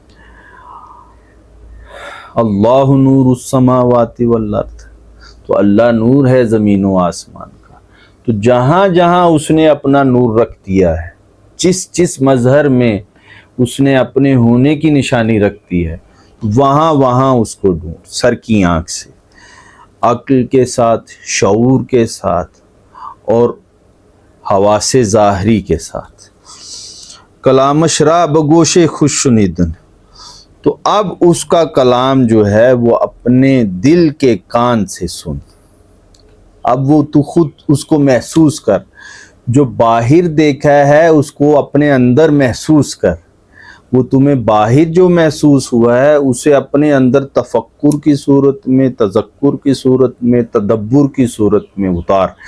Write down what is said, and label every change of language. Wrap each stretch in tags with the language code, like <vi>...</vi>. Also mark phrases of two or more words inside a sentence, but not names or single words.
<ar>اللہ نور السماوات والارض،</ar> <ur>تو اللہ نور ہے زمین و آسمان کا، تو جہاں جہاں اس نے اپنا نور رکھ دیا ہے، جس جس مظہر میں اس نے اپنے ہونے کی نشانی رکھ دی ہے، وہاں وہاں اس کو ڈھونڈ، سر کی آنکھ سے، عقل کے ساتھ، شعور کے ساتھ اور حواس ظاہری کے ساتھ۔</ur> <fa>کلامش را بگوش خوش شنیدن،</fa> <ur>تو اب اس کا کلام جو ہے وہ اپنے دل کے کان سے سن، اب وہ تو خود اس کو محسوس کر، جو باہر دیکھا ہے اس کو اپنے اندر محسوس کر، وہ تمہیں باہر جو محسوس ہوا ہے اسے اپنے اندر تفکر کی صورت میں، تذکر کی صورت میں، تدبر کی صورت میں اتار۔</ur>